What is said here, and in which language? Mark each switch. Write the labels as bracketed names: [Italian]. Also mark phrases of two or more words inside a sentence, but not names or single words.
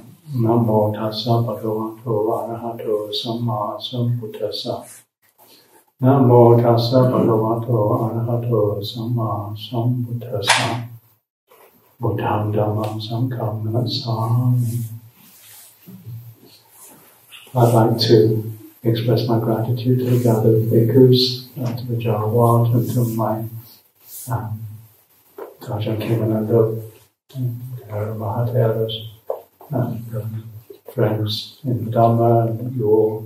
[Pali] Namo tassa bhagavato arahato samma sambuddhassa. Namo tassa bhagavato arahato samma sambuddhassa. Buddham dhammam sangham namissami. [English] I'd like to express my gratitude to the gathered bhikkhus, to the Jawad, and to my Ajahn Kimanando, Mahatheras, and friends in the Dhamma, and you all.